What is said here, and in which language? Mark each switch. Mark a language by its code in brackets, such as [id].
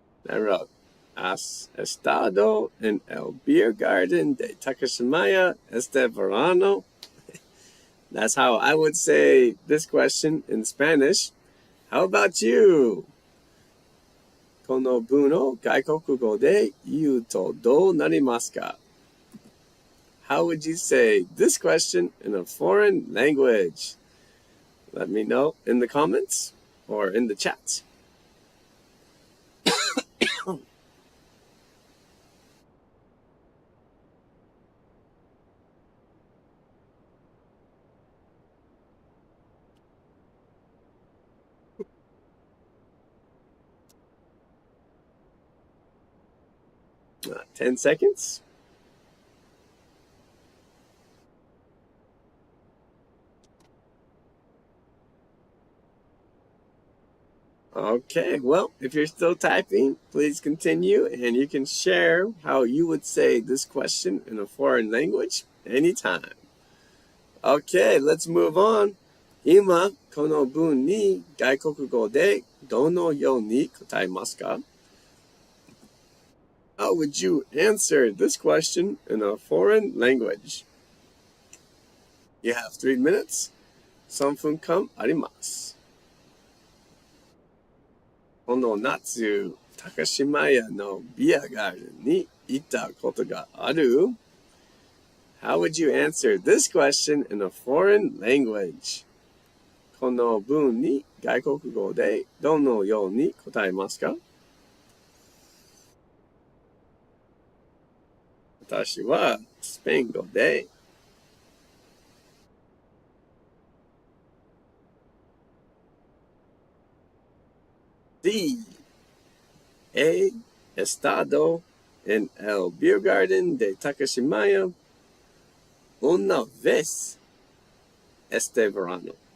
[en] I wrote, [es] ¿Has estado en el beer garden de Takashimaya este verano? [en] That's how I would say this question in Spanish. How about you? [ja] この文を外国語で言うとどうなりますか? [en] How would you say this question in a foreign language? Let me know in the comments or in the chat. Uh, 10 seconds. Okay, well, if you're still typing, please continue, and you can share how you would say this question in a foreign language anytime. Okay, let's move on. [ja] 今、この文に外国語でどのように答えますか? [en] How would you answer this question in a foreign language? You have 3 minutes. [ja] 3分間あります。この夏、高島屋のビアガーデンに行ったことがある? [en] How would you answer this question in a foreign language? [ja] この文に外国語でどのように答えますか? 私はスペイン語で [es] Sí, he estado en el beer garden de Takashimaya una vez este verano.